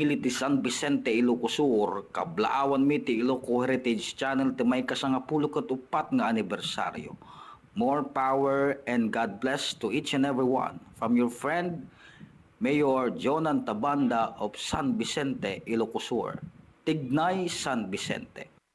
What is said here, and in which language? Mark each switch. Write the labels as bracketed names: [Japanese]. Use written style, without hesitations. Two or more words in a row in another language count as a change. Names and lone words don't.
[Iloko] ti San Vicente, Ilocos Sur, kablaawan mi ti Ilocos Heritage Channel ti may kasangapulo ket upat nga anibersaryo. [English] More power and God bless to each and every one. From your friend, Mayor Jonan Tabanda of San Vicente, Ilocos Sur. [Iloko] Tignay San Vicente.